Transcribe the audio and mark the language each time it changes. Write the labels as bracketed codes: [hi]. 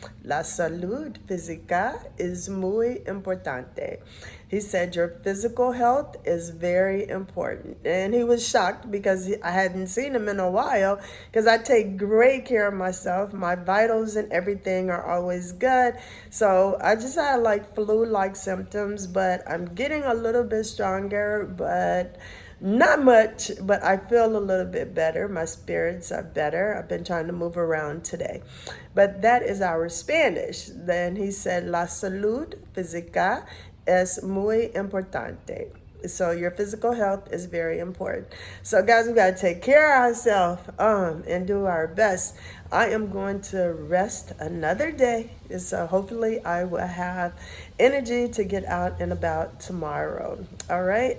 [es] La salud física es muy importante. [en] He said your physical health is very important. And he was shocked because I hadn't seen him in a while because I take great care of myself. My vitals and everything are always good. So I just had like flu-like symptoms, but I'm getting a little bit stronger, but not much, but I feel a little bit better. My spirits are better. I've been trying to move around today. But that is our Spanish. Then he said, [es] La salud física es muy importante. [en] So your physical health is very important. So guys, we got to take care of ourselves and do our best. I am going to rest another day. So hopefully I will have energy to get out and about tomorrow. All right.